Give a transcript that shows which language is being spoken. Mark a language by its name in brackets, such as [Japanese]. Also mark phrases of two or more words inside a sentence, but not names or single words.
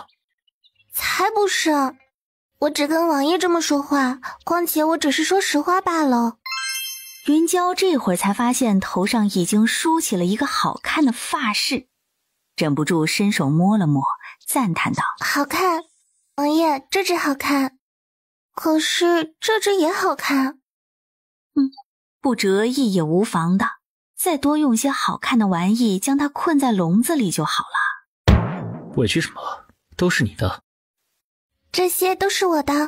[Chinese] 才不是，我只跟王爺這麼說話，況且我只是說實話罷了。雲嬌這會兒才發現頭上已經梳起了一個好看的髮飾，忍不住伸手摸了摸，讚嘆道： 好看，王爺，這只好看，可是這只也好看。不折翼也無妨的，再多用些好看的玩意將它困在籠子裡就好了。委屈什麼？都是你的。這些都是我的。